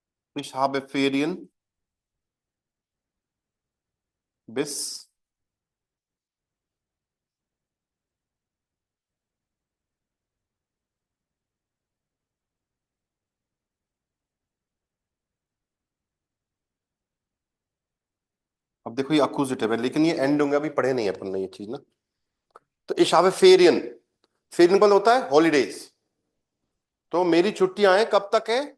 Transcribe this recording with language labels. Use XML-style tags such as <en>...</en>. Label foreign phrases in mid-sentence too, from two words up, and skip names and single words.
<de>Ich habe Ferien bis</de> <hi>अब देखो ये अक्यूजेटिव है लेकिन ये एंड होंगे, अभी पढ़े नहीं है अपन ने ये चीज ना। तो</hi> <de>ich habe Ferien,</de> <hi>फेरियन मतलब होता है हॉलीडेज। तो मेरी छुट्टियां हैं कब तक है?</hi>